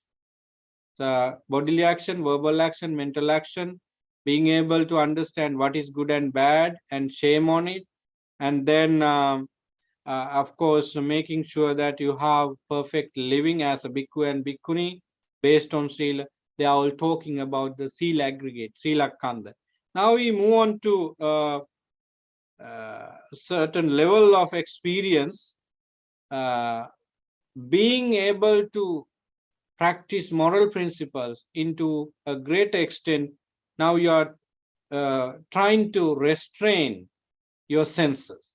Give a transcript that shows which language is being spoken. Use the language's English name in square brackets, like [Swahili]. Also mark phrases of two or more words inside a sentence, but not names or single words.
[English] Bodily action, verbal action, mental action, being able to understand what is good and bad and shame on it. And then, of course, making sure that you have perfect living as a bhikkhu and bhikkhuni based on sila. They are all talking about the sila aggregate, [Pali] sila kanda. [English] Now we move on to certain level of experience, being able to practice moral principles into a great extent. Now you are trying to restrain your senses.